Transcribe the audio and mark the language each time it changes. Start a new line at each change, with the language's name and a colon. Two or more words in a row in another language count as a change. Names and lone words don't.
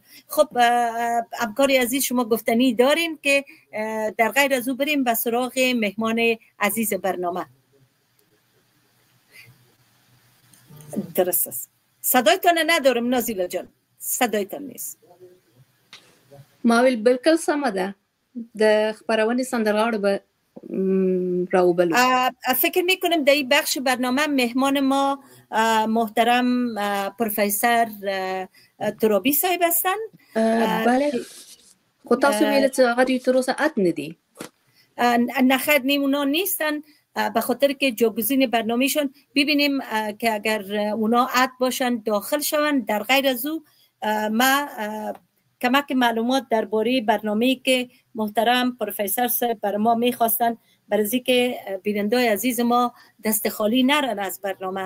Persian: خب همکاری عزیز، شما گفتنی دارین که در غیر از او بریم به سراغ مهمان عزیز برنامه. درست است. صدایتان ندارم نازیلا جان، صدایتان نیست.
Pashto: ماویل بالکل سمه ده. د خبرونې سندرغاړو به راوبلو.
Persian: فکر میکنم در این بخش برنامه مهمان ما محترم پروفسور ترابی صاحب هستن. بله.
Pashto: خود تاسو ویل چې هغه دوی تر اوسه ات نه دي.
Persian: نه خیر، اونا نیستن، به خاطر که جاگزین برنامهشون ببینیم که اگر اونا ات باشن داخل شون. در غیر از او ما کمک معلومات درباره برنامه‌ای که محترم پروفسور صاحب بر ما می‌خواستن، برای که بیننده‌های عزیز ما دست خالی نرن از برنامه.